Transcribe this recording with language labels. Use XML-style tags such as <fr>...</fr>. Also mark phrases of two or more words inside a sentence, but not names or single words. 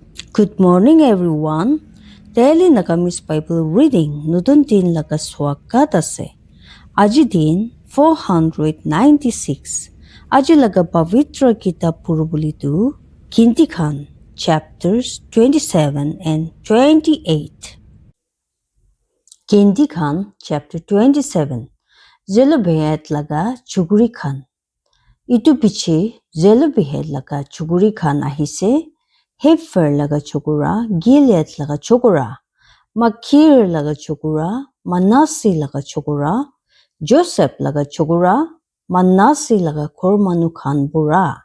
<en>Good morning, everyone.</en> <nag>Daily Nagamis Bible reading nutun din laga swagat ase. Aji din 496. Aji laga Pavitra Kitab Purubulitu Kinti Khan</nag> <en>chapters 27 and 28.</en> <nag>Kinti Khan chapter 27. Zelobehet laga Chuguri Khan. Itu piche Zelobehet laga Chuguri Khan ahise. Hefer laga chokura, Gilead laga chokura, Makir laga chokura, Manasi laga chokura, Joseph laga chokura, Manasi laga kormanu khan bura.</nag>